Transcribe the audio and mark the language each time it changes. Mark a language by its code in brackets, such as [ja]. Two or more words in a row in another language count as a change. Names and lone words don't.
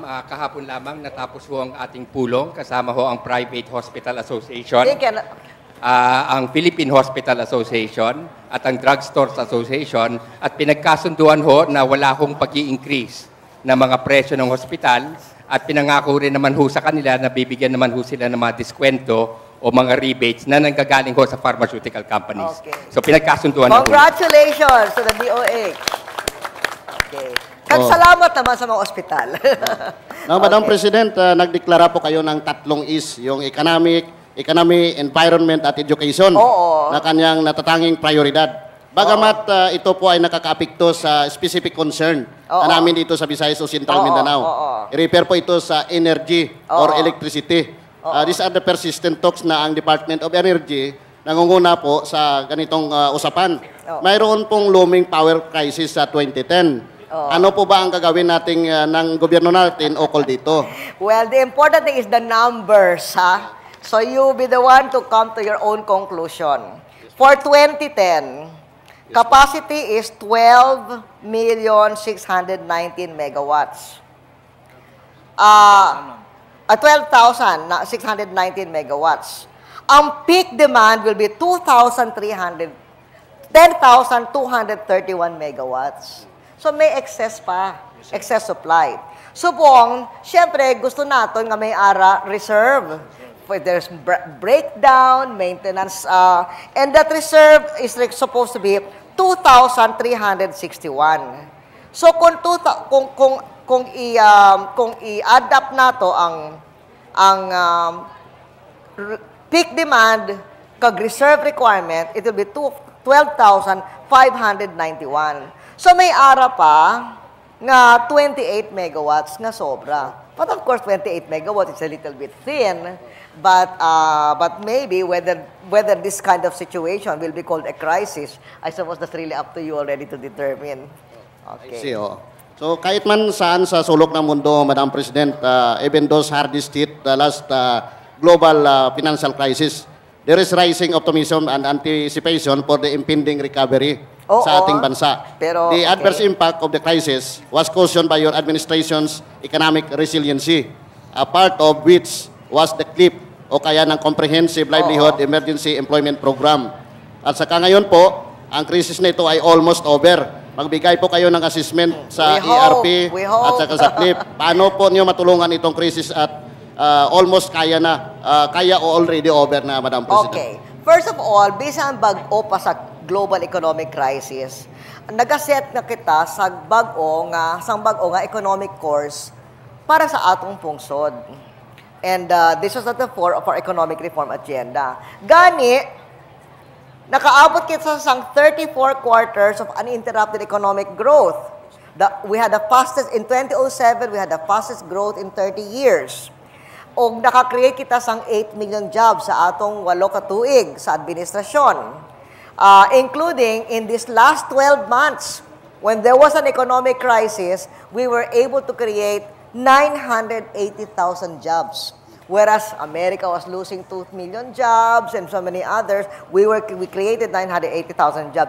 [tl] Kahapon lamang natapos ho ang ating pulong. Kasama ho ang Private Hospital Association, ang Philippine Hospital Association, at ang Drugstores Association. At pinagkasunduan ho na wala hong pag-i-increase na mga presyo ng hospital. At pinangako rin naman ho sa kanila na bibigyan naman ho sila ng mga diskwento o mga rebates na nanggagaling ho sa [en] pharmaceutical companies. [tl] Okay. So pinagkasunduan na ho. [en] Congratulations to the DOH. Okay. [tl] Salamat naman sa mga ospital. [en] Now, Madam President, [tl] nagdeklara po kayo ng 3 is, yung economy, environment, at education na kanyang natatanging prioridad. Bagamat ito po ay nakakaapekto sa [en] specific concern [tl] na namin dito sa Visayas o Central Mindanao. I-refer po ito sa [en] energy or electricity. These are the persistent talks [tl] na ang Department of Energy nangunguna po sa ganitong usapan. Mayroon pong [en] looming power crisis [tl] sa 2010. Ano po ba ang gagawin natin ng gobyerno natin ukol dito? [en] Well, the important thing is the numbers, ha? So you be the one to come to your own conclusion. For 2010, capacity is 12,619 megawatts. 12,619 megawatts. Ang peak demand will be 10,231 megawatts. [tl] So may excess pa, [en] excess supply. [hil] Subong, syempre, gusto natin nga may ara reserve. [en] There's breakdown, maintenance, and that reserve is supposed to be 2,361. [hil] So kung i-adapt nato ang [en] peak demand [hil] kag [en] reserve requirement, it will be 12,591. [hil] So may ara pa nga 28 megawatts nga sobra. [en] But of course, 28 megawatts is a little bit thin. But maybe whether this kind of situation will be called a crisis, I suppose that's really up to you already to determine. Okay. I see, oh. So [tl] kahit man saan sa sulok ng mundo, [en] Madam President, even those hardest hit last global financial crisis, there is rising optimism and anticipation for the impending recovery [tl] sa ating bansa. [en] Pero, the adverse impact of the crisis was cautioned by your administration's economic resiliency, a part of which was the CLIP [tl] o kaya ng [en] Comprehensive Livelihood Emergency Employment Program. [tl] At saka ngayon po, ang krisis na ito ay [en] almost over. [tl] Magbigay po kayo ng assessment sa ERP at saka sa CLIP. Paano po niyo matulungan itong krisis at almost kaya o [en] already over [tl] na, Madam President? [en] Okay. First of all, [hil] bisan bag-o pa sa [en] global economic crisis, [hil] nagaset na kita sa bag-o nga [en] economic course [hil] para sa atong pungsod. [en] And this was at the fore of our economic reform agenda. [hil] Gani, nakaabot kita sa [en] 34 quarters of uninterrupted economic growth. We had the fastest, in 2007, we had the fastest growth in 30 years. [hil] O nakakreate kita sang [en] 8 million jobs [hil] sa atong 8 ka tuig sa administrasyon. [en] Including in this last 12 months, when there was an economic crisis, we were able to create 980,000 jobs. Whereas America was losing 2 million jobs and so many others, we created 980,000 jobs.